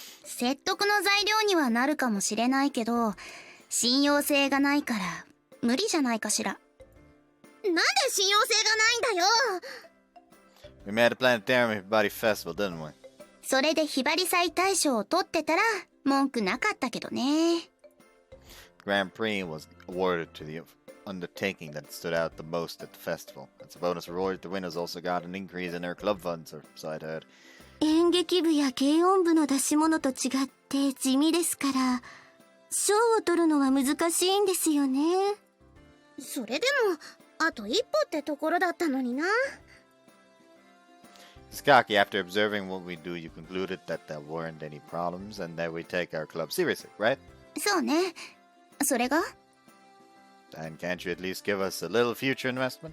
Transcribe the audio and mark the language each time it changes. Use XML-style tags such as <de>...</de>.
<ja>説得の材料にはなるかもしれないけど、信用性がないから無理じゃないかしら。なんで信用性がないんだよ。</ja> <en>We made a planetarium everybody festival, didn't we?</en> <ja>それでひばり祭大賞を取ってたら文句なかったけどね。</ja> <en>Grand Prix was awarded to the undertaking that stood out the most at the festival. As a bonus reward, the winners also got an increase in their club funds, or so I'd heard.</en> <ja>演劇部や軽音部の出し物と違って地味ですから、賞を取るのは難しいんですよね。それでもあと一歩ってところだったのにな。</ja> <en>Skaki, after observing what we do, you concluded that there weren't any problems and that we take our club seriously, right?</en> <ja>そうね。それが</ja> <en>And can't you at least give us a little future investment?</en>